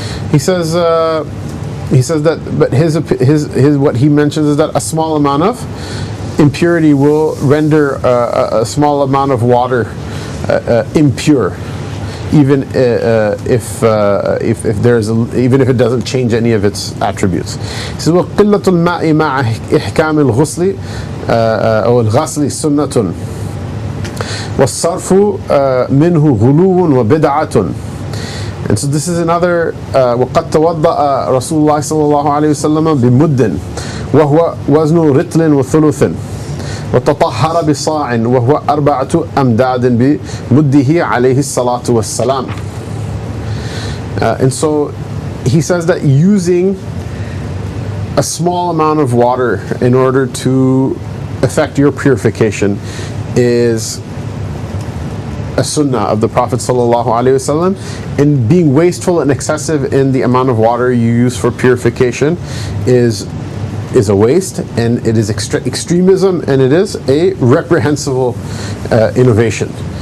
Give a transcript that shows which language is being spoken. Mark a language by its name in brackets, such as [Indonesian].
[English] He says that, but his what he mentions is that a small amount of impurity will render a small amount of water impure, even if it doesn't change any of its attributes. He says, [Arabic] وَقِلَّةُ الْمَاءِ مَعَ إِحْكَامِ الْغُسْلِ أو الغسل سُنَّةٌ وَالصَّرْفُ مِنْهُ غُلُوٌ وَبِدْعَةٌ. [English] And so this is another [Arabic] وَقَدْ تَوَضَّأَ رَسُولُ اللَّهِ صَلَّى اللَّهُ عَلَيْهِ وسلم بِمُدٍّ وَهُوَ وَزْنُ رِطْلٍ وَثُلُثٍ وتطهر بصاع وهو 4 أمداد بمده عليه الصلاة والسلام. [English] And so he says that using a small amount of water in order to effect your purification is a sunnah of the Prophet ﷺ, and being wasteful and excessive in the amount of water you use for purification is a waste, and it is extremism, and it is a reprehensible innovation.